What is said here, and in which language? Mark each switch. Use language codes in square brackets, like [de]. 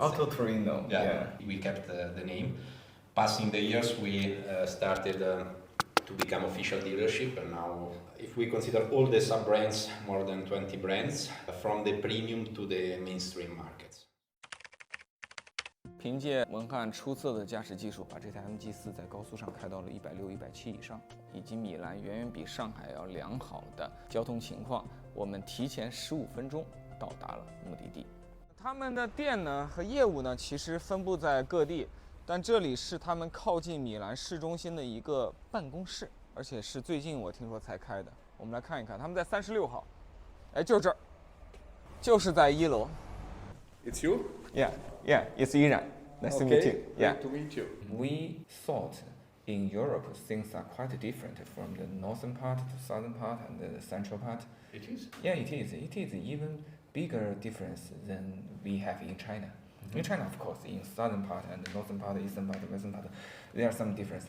[en] Auto say. Torino. Yeah. We kept the name. Passing the years, we started to become official dealership, and now if we consider all the sub-brands, more than 20 brands, from the premium to the mainstream markets. [zh] 凭借文翰出色的驾驶技术，把这台 MG4 在高速上开到了160、170以上，以及米兰远远比上海要良好的交通情况，我们提前15分钟到达了目的地。他们的店呢和业务呢其实分布在各地，但这里是他们靠近米兰市中心的一个办公室，而且是最近我听说才开的。我们来看一看，他们在36号，就是这儿，就是在1楼。 [en] It's you? Yeah, it's Iran. Nice to meet you. Yeah. Great to meet you. We thought in Europe things are quite different from the northern part, the southern part, and the central part. It is? Yeah, it is. It is even bigger difference than we have in China. In China, of course, in southern part and the northern part, eastern part, western part, there are some difference.